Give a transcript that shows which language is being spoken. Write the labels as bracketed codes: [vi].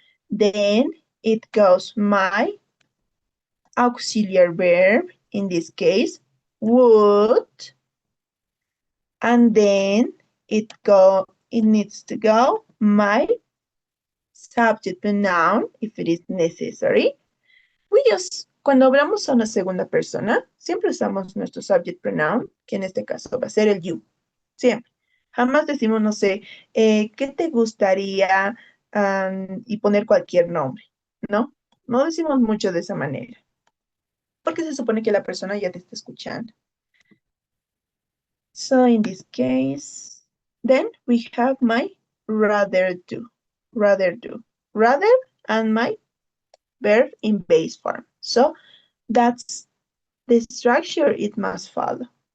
[en] Then it goes my auxiliary verb, in this case, would, and then it needs to go my subject pronoun, if it is necessary. We just, [es] cuando hablamos a una segunda persona, siempre usamos nuestro subject pronoun, que en este caso va a ser el you. Siempre. Jamás decimos, no sé, ¿qué te gustaría? Y poner cualquier nombre, ¿no? No decimos mucho de esa manera. Porque se supone que la persona ya te está escuchando. [en] So in this case, then we have my rather do. Rather and my verb in base form. So that's the structure it must follow.